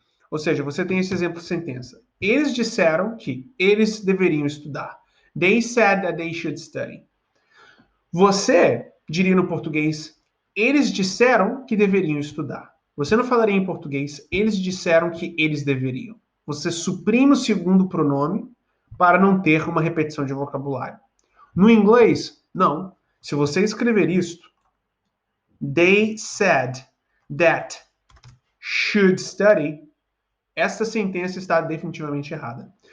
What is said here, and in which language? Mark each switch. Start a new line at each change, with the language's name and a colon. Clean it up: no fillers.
Portuguese: Ou seja, você tem esse exemplo de sentença. Eles disseram que eles deveriam estudar.
English: They said that they should study.
Portuguese: Você diria no português, eles disseram que deveriam estudar. Você não falaria em português, eles disseram que eles deveriam. Você suprime o segundo pronome para não ter uma repetição de vocabulário. No inglês, não. Se você escrever isto,
English: they said that should study,
Portuguese: esta sentença está definitivamente errada.